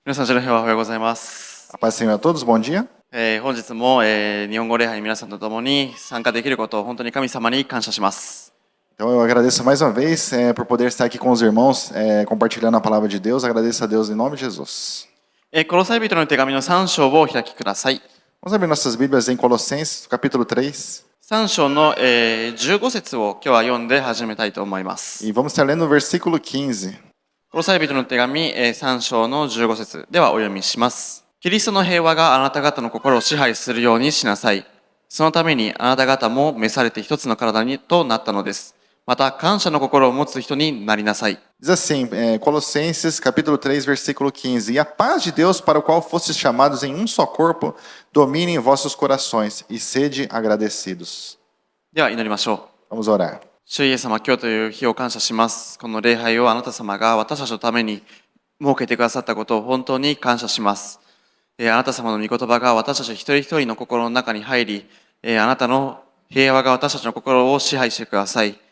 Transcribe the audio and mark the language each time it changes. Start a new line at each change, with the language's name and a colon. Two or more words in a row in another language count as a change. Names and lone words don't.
Japanese: 皆さん、主の平和おはようございます。
Portuguese: A paz do Senhor a todos, bom dia.
Japanese: 本日も、日本語礼拝に皆さんと共に参加できることを本当に神様に感謝します。
Portuguese: Então eu agradeço mais uma vez por poder estar aqui com os irmãos compartilhando a palavra de Deus. Agradeço a Deus em nome de Jesus.
Japanese: コロサイ人の手紙の3章をお開きください。
Portuguese: Vamos abrir nossas Bíblias em Colossenses, capítulo 3.
Japanese: 3 章の、15節を今日は読んで始めたいと思います。
Portuguese: E vamos estar lendo o versículo 15.
Japanese: コロサイ人の手紙、3章の15節ではお読みします。キリストの平和があなた方の心を支配するようにしなさい。そのためにあなた方も召されて一つの体にとなったのです。また感謝の心を持つ人になりなさい。
Portuguese: Diz assim, Colossenses, capítulo 3, versículo 15. E a paz de Deus, para o qual fostes chamados em um só corpo, domine em vossos corações e sede agradecidos.
Japanese: では祈りましょう。
Portuguese: Vamos orar.
Japanese: 主イエス様、今日という日を感謝します。この礼拝をあなた様が私たちのために設けてくださったことを本当に感謝します。あなた様の御言葉が私たち一人一人の心の中に入り、あなたの平和が私たちの心を支配してください。